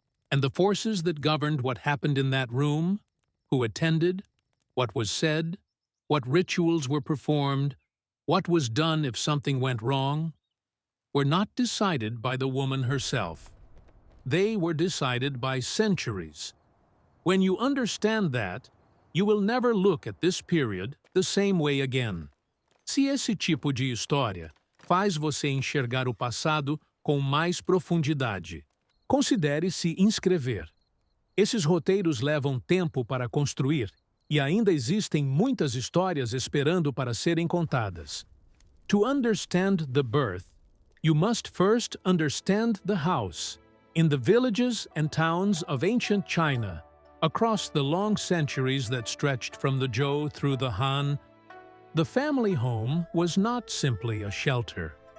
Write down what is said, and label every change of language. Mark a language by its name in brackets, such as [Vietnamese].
[English] And the forces that governed what happened in that room, who attended, what was said, what rituals were performed, what was done if something went wrong, were not decided by the woman herself. They were decided by centuries. When you understand that, you will never look at this period the same way again. [Portuguese] Se esse tipo de história faz você enxergar o passado com mais profundidade, considere se inscrever. Esses roteiros levam tempo para construir e ainda existem muitas histórias esperando para serem contadas. [English] To understand the birth, you must first understand the house. In the villages and towns of ancient China, across the long centuries that stretched from the Zhou through the Han, the family home was not simply a shelter.